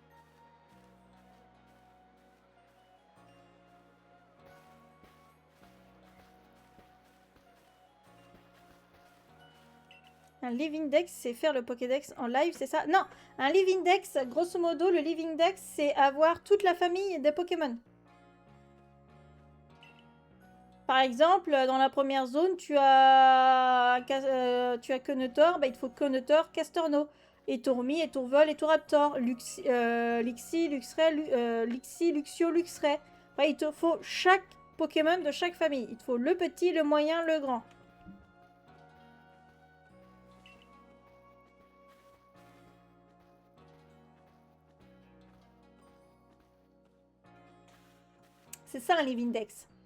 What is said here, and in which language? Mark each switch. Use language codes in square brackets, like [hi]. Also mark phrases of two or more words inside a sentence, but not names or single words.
[fr] Un Living Dex, c'est faire le Pokédex en live, c'est ça? Non, un Living Dex, grosso modo, le Living Dex, c'est avoir toute la famille des Pokémon. Par exemple, dans la première zone, tu as Conotor, bah, il te faut Conotor, Castorno, et Tourmi, et Tourvol, et Touraptor, Lixie, Luxray, Lixie, Luxio, Luxray. Enfin, il te faut chaque Pokémon de chaque famille. Il te faut le petit, le moyen, le grand. C'est ça un Living Dex.